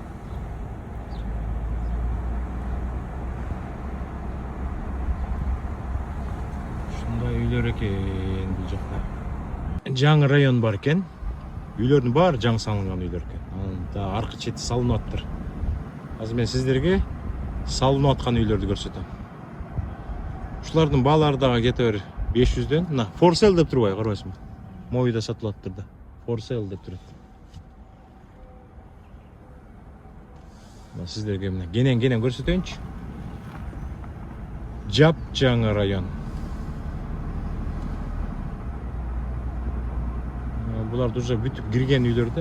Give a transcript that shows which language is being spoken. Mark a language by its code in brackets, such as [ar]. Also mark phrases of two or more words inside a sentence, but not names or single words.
[ky] Ушундай үйлөр экен бул жакта. Жаңы район бар экен. Үйлөрдүн баары жаңы салынган үйлөр экен. Анда аркы чети салынып аттыр. Азыр мен сиздерге салынып аткан үйлөрдү көрсөтөм. Ушулардын баалары дагы кете бер 500дөн. Мына [en] for sale [ky] деп турбайбы, карабайсыңбы? Моюда сатылып аттыр да. [en] For sale [ky] деп турат. Мына сиздерге мына кенен көрсөтөйүнчү. Жап жаңы район. Булар уже бүтүп кирген үйлөрдө.